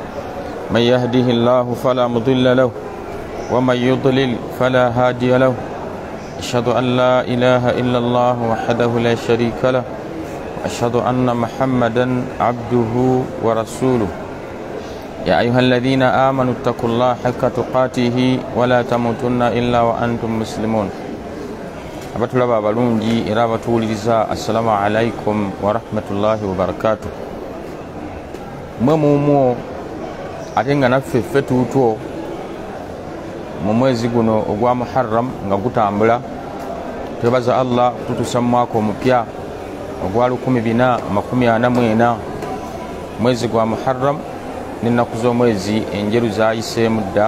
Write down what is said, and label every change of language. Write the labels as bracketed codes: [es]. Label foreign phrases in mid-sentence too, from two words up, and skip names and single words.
[ar] من يهده الله فلا مضل له ومن يضلل فلا هادي له أشهد أن لا إله إلا الله وحده لا شريك له أشهد أن محمدا عبده ورسوله يا أيها الذين آمنوا اتقوا الله حق تقاته ولا تموتن إلا وأنتم مسلمون. [lg] abatulaba abalungi era abatuwuliriza [ar] السلام عليكم ورحمة الله وبركاته. [lg] mwe mumwo ate nga naffe ffe tuutwo mu mwezi guno ogwa Muharram nga gutambula, twebaza Allah tutusa mu mwaka omupya ogwa 1444 mwezi gwa Muharram n'ennaku z'omwezi enjeru zayiseemu dda.